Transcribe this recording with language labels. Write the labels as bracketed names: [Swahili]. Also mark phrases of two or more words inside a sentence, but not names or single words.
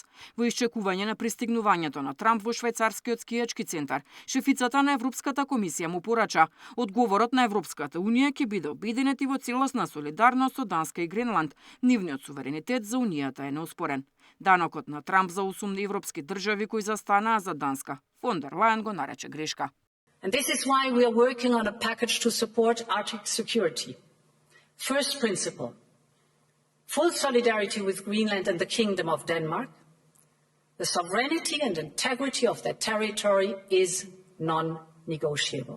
[Macedonian] Во исчекување на пристигнувањето на Трамп во швајцарскиот скијачки центар, шефицата на Европската комисија му порача одговорот на Европската унија ќе биде обединет и во целосна солидарност со Данска и Гренланд. Нивниот суверенитет за унијата е неоспорен. Данокот на Трамп за 8 европски држави кои застанаа за Данска, фон дер Лајен го нарече грешка. [English] And this is why we are working on a package to support Arctic security. First principle, full solidarity with Greenland and the Kingdom of Denmark. The sovereignty and integrity of their territory is non-negotiable.